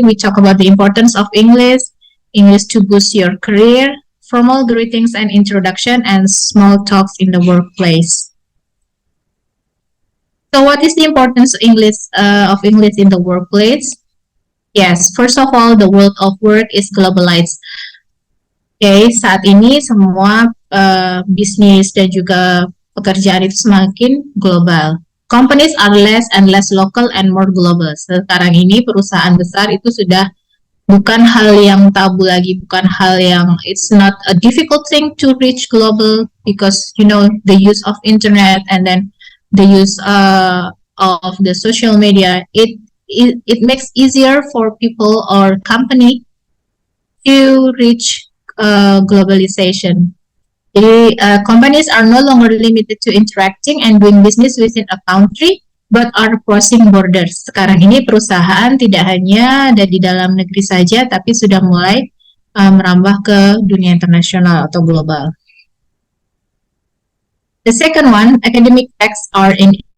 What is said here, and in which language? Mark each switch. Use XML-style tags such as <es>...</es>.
<en>We talk about the importance of English to boost your career, formal greetings and introduction, and small talks in the workplace. So what is the importance of English in the workplace? Yes, first of all, the world of work is globalized.</en> <id>Okay, saat ini semua bisnis dan juga pekerjaan itu semakin global.</id> <en>Companies are less and less local and more global.</en> <id>Sekarang ini perusahaan besar itu sudah bukan hal yang</id> <en>tabu lagi, bukan hal yang it's not a difficult thing to reach global because you know the use of internet and then the use of the social media, it makes easier for people or company to reach globalization.</en> <id>Jadi</id> <en>companies are no longer limited to interacting and doing business within a country, but are crossing borders.</en> <id>Sekarang ini perusahaan tidak hanya ada di dalam negeri saja, tapi sudah mulai merambah ke dunia internasional atau global.</id> <en>The second one, academic texts are in</en>